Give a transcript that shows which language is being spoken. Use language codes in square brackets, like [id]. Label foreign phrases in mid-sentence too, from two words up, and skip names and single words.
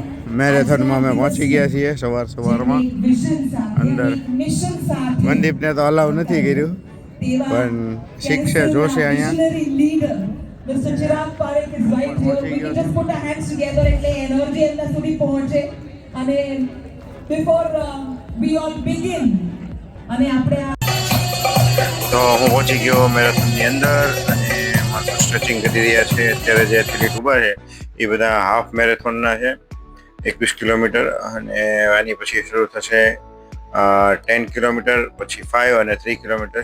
[gu] મેરેથોનમાં અમે પહોંચી ગયા છીએ સવારમાં અંદર. મનદીપને તો અલાઉ નથી કર્યું, પણ શીખશે જોશે અહીંયા. [en] Mr. Chirag Parekh is right here. We can just put our hands together [gu] એટલે એનર્જી એમના સુધી પહોંચે. [en] અને before we all begin [gu] અને આપણે તો હું પહોંચી ગયો મેરેથોનની અંદર અને માત્ર સ્ટ્રેચિંગ કરી રહ્યા છે. અત્યારે જે એથ્લેટ ઊભા છે એ બધા હાફ મેરેથોનના છે, 21 કિલોમીટર, અને આની પછી શરૂ થશે 10 કિલોમીટર, પછી 5 અને 3 કિલોમીટર.